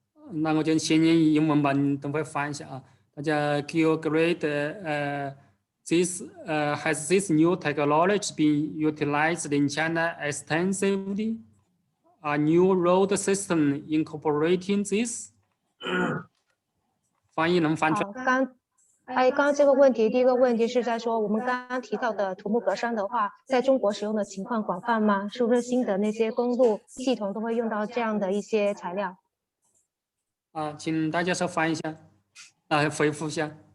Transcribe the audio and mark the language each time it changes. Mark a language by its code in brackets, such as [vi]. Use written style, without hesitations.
[zh] 那我就先用英文吧，你等会翻一下啊。大家 [en] Geograde this has this new technology been utilized in China extensively? A new road system incorporating this? [zh] 翻译能翻出来？刚刚这个问题，第一个问题是在说我们刚刚提到的土木格栅的话，在中国使用的情况广泛吗？是不是新的那些公路系统都会用到这样的一些材料？请大家说翻译一下，回复一下。